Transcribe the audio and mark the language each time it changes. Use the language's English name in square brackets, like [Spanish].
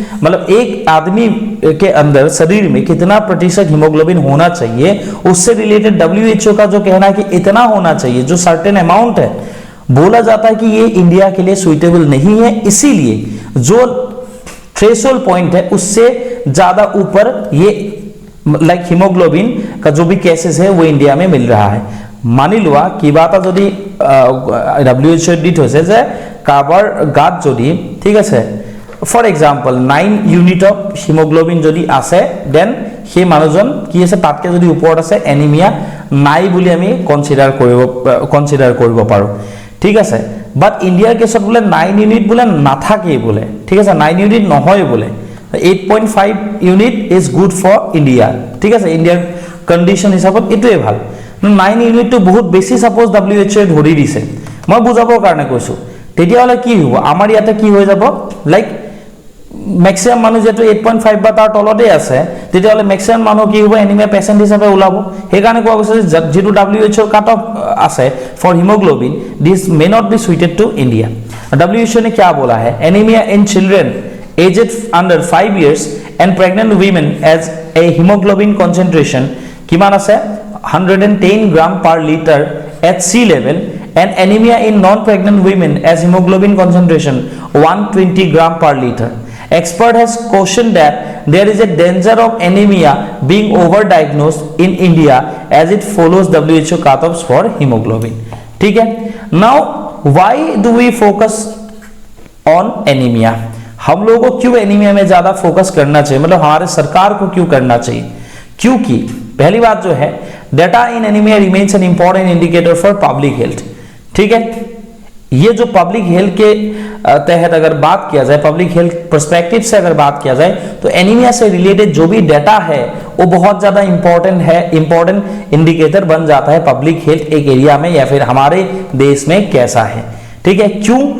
[Hindi] मतलब एक आदमी के अंदर शरीर में कितना प्रतिशत हीमोग्लोबिन होना चाहिए, उससे रिलेटेड WHO का जो कहना है कि इतना होना चाहिए, जो सर्टेन अमाउंट है, बोला जाता है कि ये इंडिया के लिए सुइटेबल नहीं है, इसीलिए जो थ्रेशोल्ड पॉइंट है उससे ज्यादा ऊपर ये लाइक हीमोग्लोबिन का जो भी केसेस है वो इंडिया में मिल रहा है। [Assamese] मानि लोৱা কিবা এটা যদি WHO দিত হৈছে যে কাৰোবাৰ গাত যদি, ঠিক আছে, [English] for example 9 unit of haemoglobin [Assamese] যদি আছে, দেন সেই মানুহজন কি আছে, তাতকে যদি ওপৰত আছে, এনিমিয়া নাই বুলি আমি কনসিডাৰ কৰিব পাৰো। ঠিক আছে, বাট ইণ্ডিয়াৰ কেছত বোলে 9 ইউনিট বোলে নাথাকেই বোলে, ঠিক আছে, 9 ইউনিট নহয় বোলে, [English] 8.5 unit is good for India. [Assamese] ঠিক আছে, ইণ্ডিয়াৰ কণ্ডিশ্যন হিচাপত এইটোৱে ভাল। 9 ইউনিটটো বহুত বেছি সাপোজ WHO ধৰি দিছে, মই বুজাবৰ কাৰণে কৈছো, তেতিয়াহলে কি হ'ব, আমাৰ ইয়াতে কি হৈ যাব, লাইক मैक्सिमम মানুহ যেটো 8.5 বা তাৰ তলতে আছে, তেতিয়াহলে मैक्सिमम মানুহ কি হ'ব, এনিমিয়া পেশেন্ট হিচাপে ওলাব। সেই কাৰণে কোৱা গৈছে যে যেটো WHO কাট অফ আছে for haemoglobin, [English] This may not be suited to India. [Hindi] WHO ने क्या बोला है, [English] Anaemia in children aged under 5 years and pregnant women as a haemoglobin concentration किमान আছে 110 gram per litre at sea level, and anemia in non-pregnant women as hemoglobin concentration 120 gram per liter. Expert has cautioned that there is a danger of anemia being overdiagnosed in India as it follows WHO cutoffs for hemoglobin. [Hindi] ठीक है, [English] now why do we focus on anemia? [Hindi] हम लोगों को क्यों anaemia में ज्यादा focus करना चाहिए, मतलब हमारे सरकार को क्यों करना चाहिए, क्योंकि पहली बात जो है [English] Data in anaemia remains an important indicator for public health. [Hindi] ठीक है, ये जो पब्लिक हेल्थ के तहत अगर बात किया जाए, पब्लिक हेल्थ पर्सपेक्टिव से अगर बात किया जाए, तो एनीमिया से रिलेटेड जो भी डेटा है वो बहुत ज्यादा इंपॉर्टेंट है, इंपॉर्टेंट इंडिकेटर बन जाता है पब्लिक हेल्थ एक एरिया में या फिर हमारे देश में कैसा है। ठीक है, क्यों?